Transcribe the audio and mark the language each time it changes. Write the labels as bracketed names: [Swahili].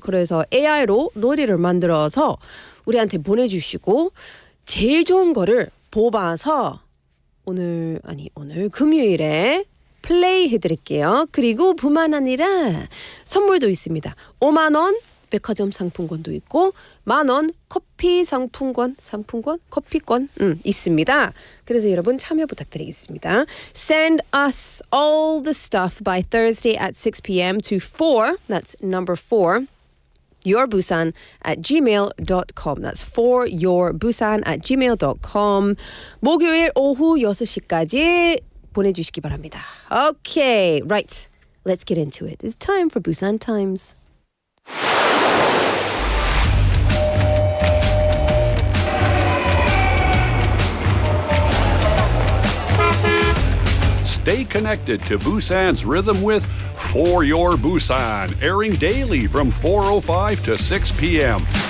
[Korean] 그래서 AI로 노래를 만들어서 우리한테 보내주시고 제일 좋은 거를 뽑아서 오늘 금요일에 플레이 해드릴게요. 그리고 뿐만 아니라 선물도 있습니다. 5만 원 백화점 상품권도 있고 10,000원 커피 커피권 있습니다. 그래서 여러분 참여 부탁드리겠습니다. [English] Send us all the stuff by Thursday at 6 p.m. to 4. That's number 4. Yourbusan at gmail.com. That's for yourbusan at gmail.com. [Korean] 목요일 오후 6시까지 보내주시기 바랍니다. [English] Okay, right. Let's get into it. It's time for Busan Times. Stay connected to Busan's rhythm with For Your Busan, airing daily from 4:05 to 6 p.m.